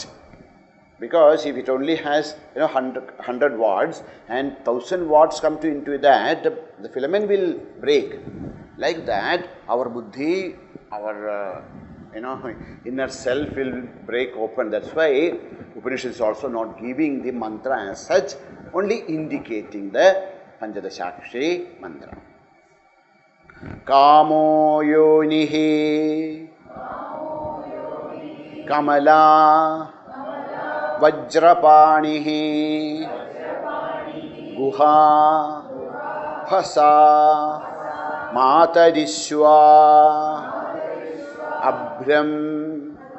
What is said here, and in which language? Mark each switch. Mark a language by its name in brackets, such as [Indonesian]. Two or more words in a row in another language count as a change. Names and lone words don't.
[English] Because if it only has 100 watts and 1000 watts come into that, the filament will break. Like that, our buddhi, our inner self will break open. That's why Upanishad is also not giving the mantra as such, only indicating the Panchadashakshari mantra. [Sanskrit] Kamo yonihi kamala Vajrapanihi Guha Hasa Matarishwa Abhram